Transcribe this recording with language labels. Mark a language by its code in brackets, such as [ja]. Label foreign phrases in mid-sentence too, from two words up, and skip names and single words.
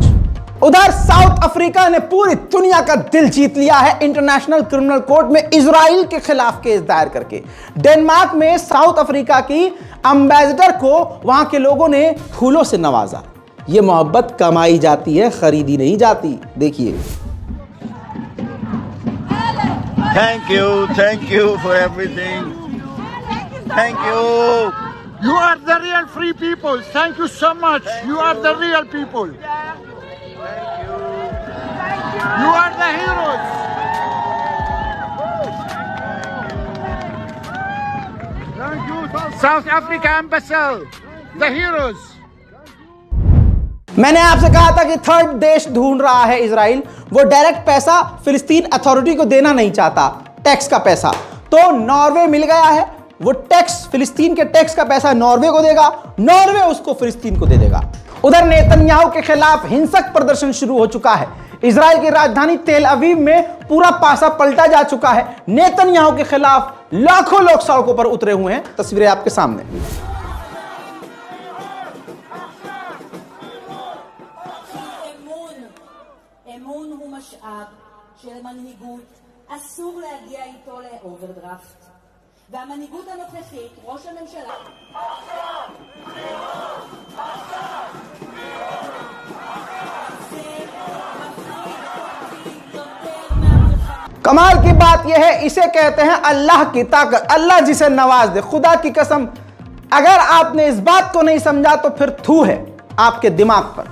[hi] उधर साउथ अफ्रीका ने पूरी दुनिया का दिल जीत लिया है इंटरनेशनल क्रिमिनल कोर्ट में इजराइल के खिलाफ केस दायर करके। डेनमार्क में साउथ अफ्रीका की एम्बेसडर को वहां के लोगों ने फूलों से नवाजा। ये मोहब्बत कमाई जाती है, खरीदी नहीं जाती। देखिए। [en] Thank you for everything. Thank you. You are the real free people. Thank you so much. You are the real people. You are the heroes. Thank you, South Africa Ambassador. The heroes. [hi] मैंने आपसे कहा था कि थर्ड देश ढूंढ रहा है इजराइल, वो डायरेक्ट पैसा फिलिस्तीन अथॉरिटी को देना नहीं चाहता, टैक्स का पैसा। तो नॉर्वे मिल गया है, वो टैक्स, फिलिस्तीन के टैक्स का पैसा नॉर्वे को देगा, नॉर्वे उसको फिलिस्तीन को दे देगा। उधर नेतन्याहू के खिलाफ हिंसक प्रदर्शन शुरू हो चुका है। इजराइल की राजधानी तेल अवीव में पूरा पासा पलटा जा चुका है। नेतन्याहू के खिलाफ लाखों लोग सड़कों पर उतरे हुए हैं, तस्वीरें आपके सामने। [he] אמון הוא משאב שלמנהיגות אסור להגיע איתו לאוברדרפט. והמנהיגות הנוכחית, ראש הממשלה... [hi] कमाल की बात यह है, इसे कहते हैं अल्लाह की ताकत, अल्लाह जिसे नवाज दे। खुदा की कसम, अगर आपने इस बात को नहीं समझा तो फिर थू है आपके दिमाग पर।